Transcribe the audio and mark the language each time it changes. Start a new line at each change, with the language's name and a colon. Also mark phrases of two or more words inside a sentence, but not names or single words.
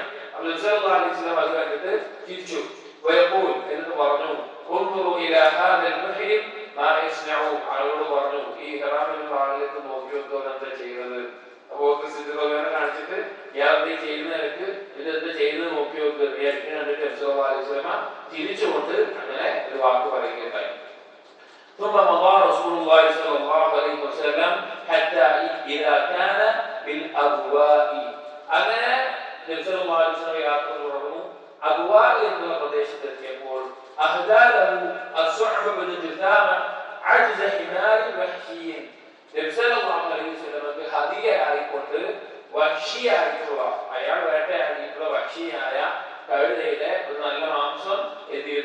Malayalam: അപ്പോൾ നബി
Arabic: صلى الله عليه وسلم
Malayalam: അത് കണ്ടിട്ട് തിരിച്ചു എന്നിട്ട് പറഞ്ഞു, ആളോട് പറഞ്ഞു, ഈ ഹറാമിലുള്ള ആളിലേക്ക് നോക്കി വെക്കാൻ എന്താ ചെയ്യുന്നത്? അബൂബക്കർ സിദ്ദീഖ് റളിയല്ലാഹു കാണിച്ചിട്ട് ഇയാൾ ചെയ്യുന്ന നിലക്ക് ഇതെന്താ ചെയ്യുന്നത് നോക്കി വെക്കുക. കണ്ടിട്ട് നബി
Arabic: صلى الله عليه وسلم
Malayalam: തിരിച്ചുകൊണ്ട് അങ്ങനെ ഒരു വാക്ക് പറയുകയുണ്ടായി.
Arabic: ثم مضى رسول الله صلى الله عليه وسلم حتى إذا كان بالأبواء.
Malayalam: അങ്ങനെ നബി
Arabic: صلى الله عليه وسلم
Malayalam: യാത്ര തുടർന്നു. അബ്വാ എന്ന പ്രദേശത്തെത്തിയപ്പോൾ നബി
Arabic: صلى الله عليه
Malayalam: വസല്ലമക്ക് ഹദിയയായിക്കൊണ്ട് വഹ്ശിയായിട്ടുള്ള, അയാൾ വേട്ടയാടിയിട്ടുള്ള വഹ്ശിയായ കഴുതയുടെ ഒരു നല്ല മാംസം എന്ത് ചെയ്തു?